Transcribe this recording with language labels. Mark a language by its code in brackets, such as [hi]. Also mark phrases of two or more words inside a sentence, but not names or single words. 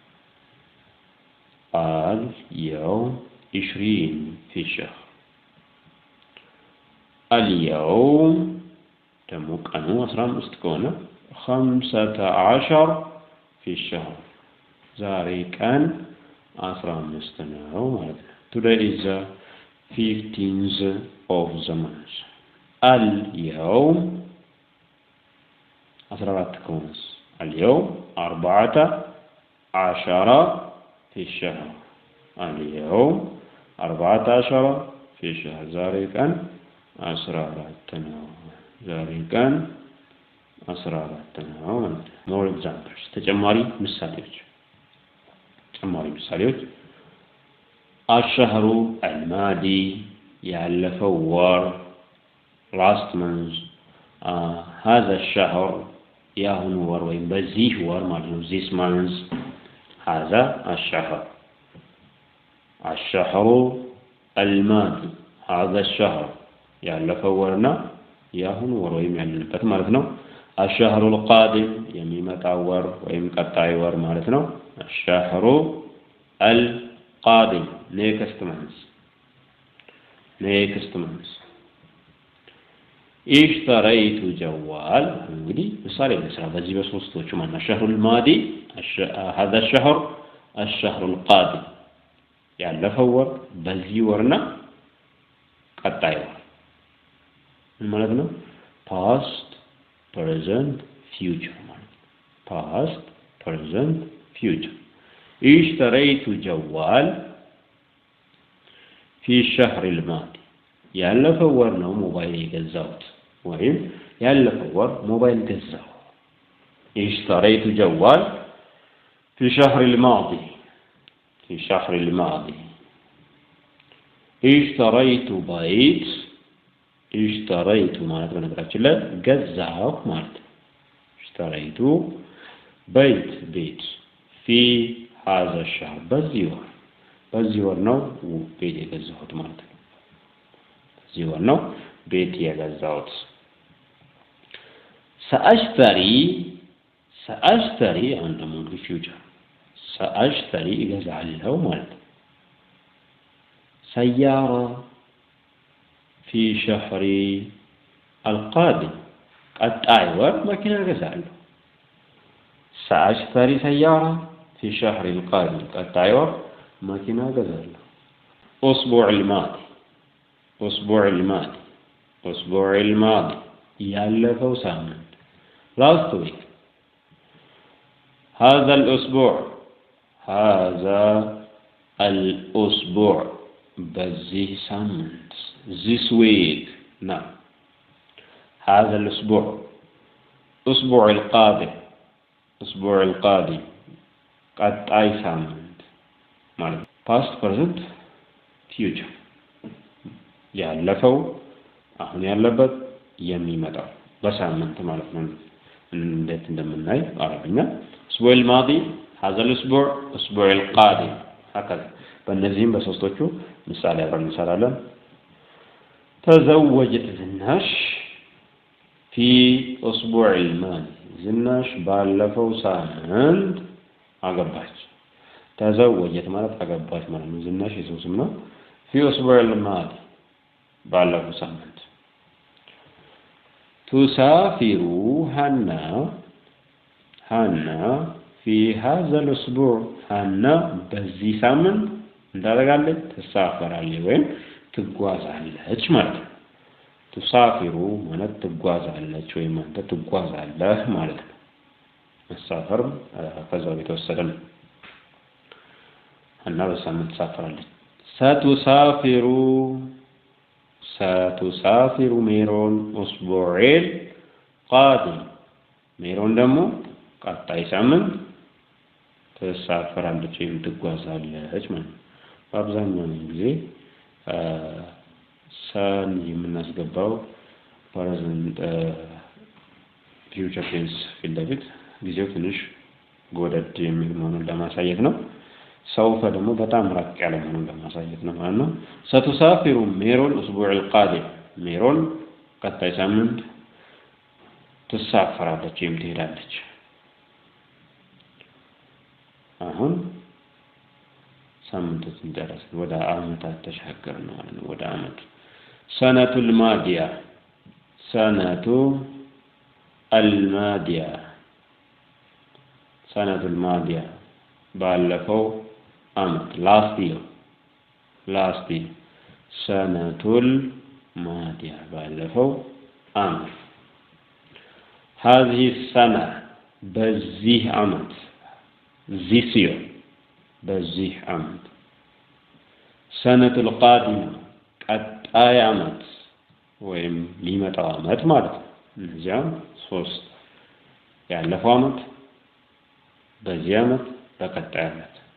[ar] اليوم 20 في الشهر اليوم [am] ደግሞ ቀኑ 15 ከሆነ [ar] 15 في الشهر [am] ዛሬ ቀን 15 ነው ማለት ነው። [en] Today is the 15th of the month. [ar] اليوم 14 كونس. اليوم 14 في الشهر. اليوم 14 في الشهر. [am] ዛሬ ቀን 14 ነው። ዛሬ ቀን 14 ነው ማለት ነው። [en] more examples [am] ተጨማሪ ምሳሌዎች [ar] الشهر الماضي [am] ያለፈው ወር [en] last month [ar] هذا الشهر [am] ያሁኑ ወር ወይም በዚህ ወር ማለት ነው [en] this month [am] هذا [ar] الشهر الماضي هذا الشهر [am] ያለፈው ወርና ያሁኑ ወር ወይም ያለበት ማለት ነው [ar] الشهر القادم [am] የሚመጣው ወር ወይም ቀጣይ ወር ማለት ነው [ar] الشهر القادم [en] next month [ar] اشتريت جوال [am] እንግዲህ ምሳሌ ለስራ በዚህ በሶስቶቹ ማለት [ar] الشهر الماضي هذا الشهر القادم [am] ያለፈው ወር በዚህ ወርና ቀጣይ ወር ማለት ነው [en] past present future past present future [ar] اشتريت جوال في الشهر الماضي [am] ያለፈው ወር ነው ሞባይል የገዛሁት ወይም ያለፈው ወር ሞባይል ገዛሁ [ar] اشتريت جوال في الشهر الماضي اشتريت بيت اشتريت [am] ማለት በነገራችን ላይ ገዛሁ ማለት [ar] اشتريت بيت في هذا الشهر [am] በዚህ ወር ነው ቤት የገዛሁት ማለት ነው በዚህ ወር ነው ቤት የገዛሁት سأشتري አሁን ደግሞ ፊውቸር سأشتري እገዛለሁ ማለት ነው [ar] سيارة في شهر القادم [am] ቀጣይ ወር መኪና እገዛለሁ [ar] سأشتري سيارة في شهر القادم [am] ቀጣይ ወር መኪና እገዛለሁ [ar] أسبوع الماضي [am] ያለፈው ሳምንት [en] last week [ar] هذا الأسبوع [am] በዚህ ሳምንት [en] this week [ar] نعم هذا الأسبوع أسبوع [am] القادم ቀጣይ ሳምንት ማለት [en] past present future [am] ያለፈው አሁን ያለበት የሚመጣው በሳምንት ማለት ነው እንዴት እንደምናይ አረብኛ [ar] أسبوع الماضي هذا الأسبوع أسبوع القادم هكذا [am] በእነዚህም በሶስቶቹ ምሳሌ አብረን እንሰራለን تزوجت ዝናሽ [ar] في أسبوع الماضي [am] ዝናሽ ባለፈው ሳምንት አገባች ተዘወጀት ማለት አገባች ማለት ነው ዝናሽ የሰው ስም ነው [ar] في أسبوع الماضي [am] ባለፈው ሳምንት [ar] تسافر هنا في هذا الأسبوع هنا [am] በዚህ ሳምንት እንዳደረጋለች ተሳፈራለች ወይም ትጓዛለች ማለት ነው تسافر ማለት ትጓዛለች ወይም አንተ ትጓዛለህ ማለት ነው መሳፈር ከዛው የተወሰደ ነው እና በሳምንት ትሳፈራለች [ar] ستسافر ሜሮን أسبوع القادم [am] ሜሮን ደግሞ ቀጣይ ሳምንት ትሳፈራለች ወይም ትጓዛለች ማለት ነው በአብዛኛው ጊዜ ሰን የምናስገባው [en] present future tense [am] ፊት ለፊት ጊዜው ትንሽ ጎደድ የሚል መሆኑን ለማሳየት ነው ሰውፈ ደግሞ በጣም ራቅ ያለ መሆኑን ለማሳየት ነው ማለት ነው [ar] ستسافر ሜሮን أسبوع القادم [am] ሜሮን ቀጣይ ሳምንት ትሳፈራለች ወይም ትሄዳለች አሁን ሳምንቱን ደረስን ወደ አመታት ተሻገርን ማለት ነው ወደ አመት سنة الماضية ባለፈው ዓመት [en] last year [ar] السنة الماضية [am] ባለፈው ዓመት [ar] هذه السنة [am] በዚህ ዓመት [en] this year [am] በዚህ ዓመት [ar] السنة القادمة [am] ቀጣይ ዓመት ወይም ሊመጣው ዓመት ማለት ነው። እነዚያም ሶስት ያለፈው ዓመት በዚህ ዓመት በቀጣይ ዓመት